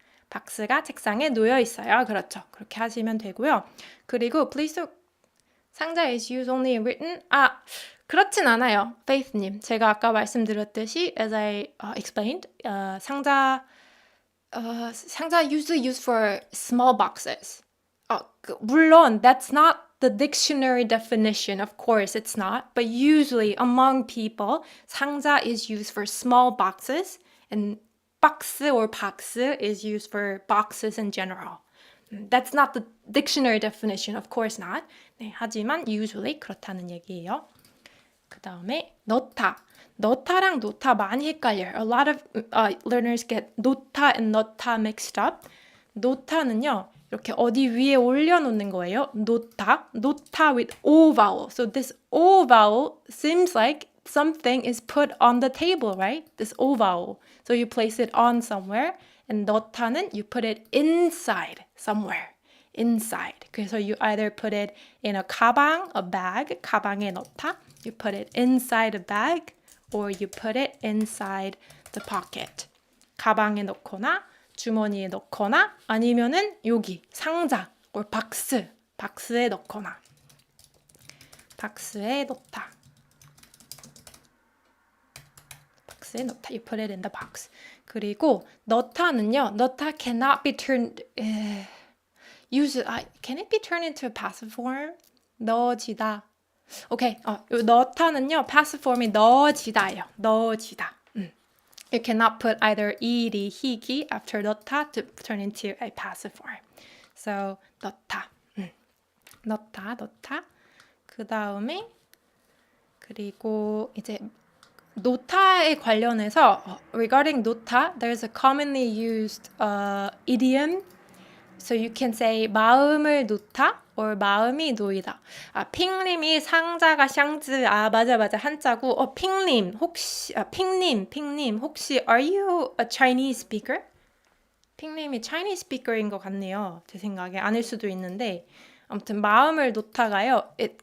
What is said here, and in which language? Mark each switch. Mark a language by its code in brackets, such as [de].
[ko] 박스가 책상에 놓여 있어요. 그렇죠. 그렇게 하시면 되고요. [en] 그리고 please 상자 is used only in written. [ko] 그렇진 않아요. Faith님. 제가 아까 말씀드렸듯이 [en] as I explained, 상자 usually used for small boxes. [ko] 물론 [en] that's not the dictionary definition, of course it's not, but usually among people, 상자 is used for small boxes and 박스 or 박스 is used for boxes in general. That's not the dictionary definition, of course not. [ko] 네, 하지만 usually 그렇다는 얘기예요. 그 다음에 넣다랑 놓다 많이 헷갈려요. [en] A lot of learners get 놓다 and 넣다 mixed up. [ko] 놓다는요. 이렇게 어디 위에 올려놓는 거예요. [en] 놓다 with O vowel. So this O vowel seems like something is put on the table, right? This O vowel. So you place it on somewhere. And 넣다는 you put it inside somewhere. Inside. 그래서 you either put it in a 가방, a bag, [ko] 가방에 넣다. [en] You put it inside a bag or you put it inside the pocket. [ko] 가방에 넣거나 주머니에 넣거나 아니면은 여기 상자 or 박스에 넣거나 박스에 넣다. 박스에 넣다. [en] You put it in the box. [ko] 그리고 넣다는요. [en] 넣다 cannot be turned can it be turned into a passive form? [ko] 넣어지다. 오케이. 넣다는요. passive form이 넣어지다예요. 넣어지다. [en] You cannot put either 이리, 희기 after 넣다 to turn into a passive form. [ko] So 넣다. 넣다. 그 다음에 [en] 그리고 이제 노타에 관련해서 regarding 노타, there's a commonly used idiom. So you can say [ko] 마음을 놓다 [en] or [ko] 마음이 놓이다. 핑님이 상자가 샹즈. 맞아. 한자고. 핑님 혹시 핑님 혹시 [en] are you a Chinese speaker? [ko] 핑님이 Chinese speaker인 것 같네요. 제 생각에 아닐 수도 있는데 아무튼 마음을 놓다가요.